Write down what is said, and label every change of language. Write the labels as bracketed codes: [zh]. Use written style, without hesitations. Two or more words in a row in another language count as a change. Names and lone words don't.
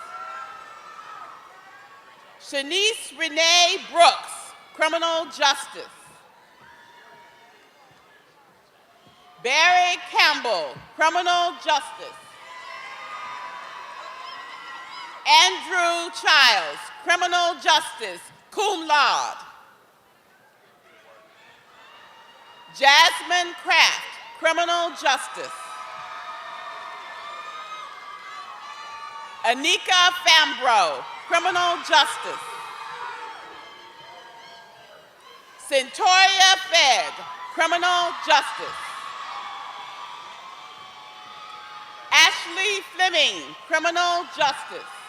[en] Shanice Renee Brooks, criminal justice. Barry Campbell, criminal justice. Andrew Childs, criminal justice, [la] cum laude. [en] Jasmine Kraft, criminal justice. Anika Fambro, criminal justice. Centoria Fed, criminal justice. Ashley Fleming, criminal justice.